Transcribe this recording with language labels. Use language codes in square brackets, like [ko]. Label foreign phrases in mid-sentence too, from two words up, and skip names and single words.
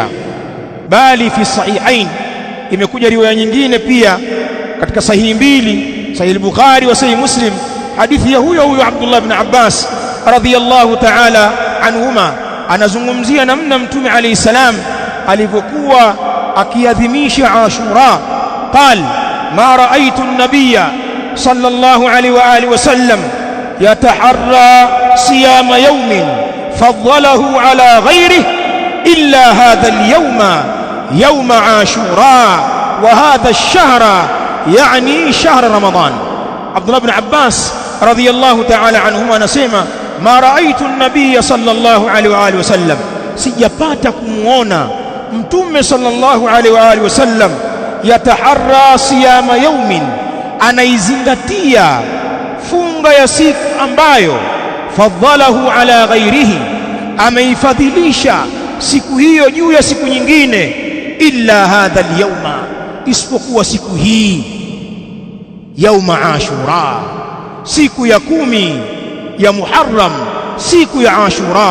[sw] Bali [ar] في الصحيحين, [sw] imekuja riwaya nyingine pia katika sahihi mbili, Sahih al-Bukhari wa Sahih Muslim, hadithi ya huyo Abdullah ibn Abbas [ar] رضي الله تعالى عنهما, [sw] anazungumzia namna mtume [ar] عليه السلام [sw] alivyokuwa akiadhimisha Ashura. [ar] قال ما رأيت النبي صلى الله عليه وعلى آله وسلم يتحرى صيام يوم فضله على غيره إلا هذا اليوم يوم عاشوراء وهذا الشهر يعني شهر رمضان. عبد الله بن عباس رضي الله تعالى عنهما anasema ما رأيت النبي صلى الله عليه وعلى آله [sw] wasallam, sijapata kumuona mtume [ar] صلى الله عليه وعلى آله وسلم يتحرى صيام يوم, [sw] anaizingatia funga ya siku ambayo [ar] فضله على غيره, [sw] ameifadhilisha siku hiyo juu ya siku nyingine, [ar] إلا هذا اليوم, [sw] isipokuwa siku hii [ar] يوم عاشوراء, [sw] siku ya 10 ya Muharram, siku ya Ashura.